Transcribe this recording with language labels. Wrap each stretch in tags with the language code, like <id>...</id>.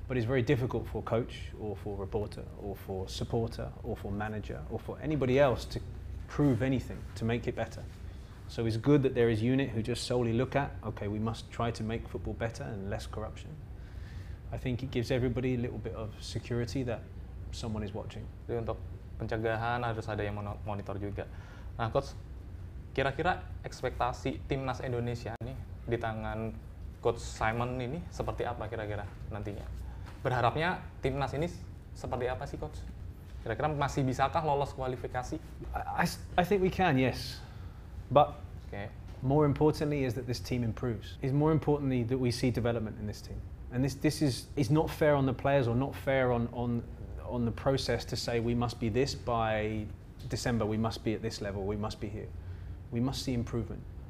<en>But it's very difficult for coach or for reporter or for supporter or for manager or for anybody else to prove anything, to make it better. So it's good that there is unit who just solely look at, okay, we must try to make football better and less corruption. I think it gives everybody a little bit of security that someone is watching.</en> <id>Jadi untuk pencegahan harus ada yang monitor juga. Nah, coach, kira-kira ekspektasi Timnas Indonesia nih di tangan Coach Simon ini seperti apa kira-kira nantinya? Berharapnya Timnas ini seperti apa sih, Coach? Kira-kira masih bisakah lolos kualifikasi?</id> <en>I think we can, yes. But more importantly is that this team improves. It's more importantly that we see development in this team. And this is not fair on the players or not fair on the process to say we must be this by December, we must be at this level, we must be here. We must see improvement.</en>